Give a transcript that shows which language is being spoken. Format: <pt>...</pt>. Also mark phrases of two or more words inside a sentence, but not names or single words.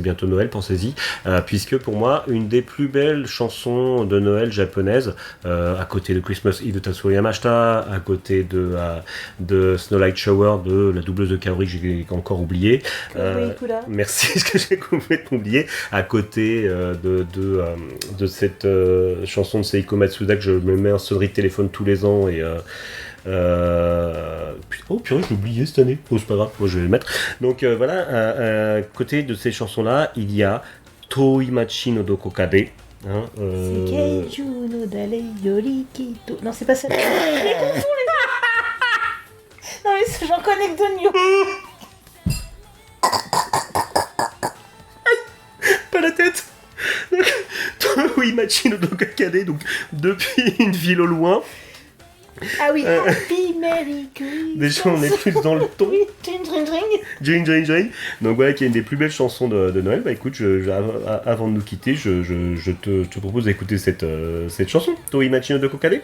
<fr>bientôt Noël, pensez-y, puisque pour moi une des plus belles chansons de Noël japonaises, à côté de Christmas Eve de Tatsuo Yamashita, à côté de Snow Light Shower de la doubleuse de Kaori que j'ai encore oublié, merci, ce que j'ai complètement oublié, à côté de cette chanson de Seiko Matsuda que je me mets un sonnerie de téléphone tous les ans et oh purée, j'ai oublié cette année. Oh, c'est pas grave, moi je vais le mettre. Donc voilà, à côté de ces chansons-là, il y a Toimachi no Dokokade. Hein, C'est Keiju no Dare Yori Kito. Non, c'est pas ça. Je les confonds, les gars. Non, mais j'en connais que de Nyo. Pas la tête. Toimachi no Dokokade, donc depuis une ville au loin. Ah oui,</fr> <en>Happy Merry Christmas.</en> <fr>Déjà, on est plus dans le ton. Oui, dring, dring, dring. Jing. Donc voilà, qui est une des plus belles chansons de Noël. Bah écoute, avant de nous quitter, je te propose d'écouter cette chanson, Toimachi no Dokokade.</fr>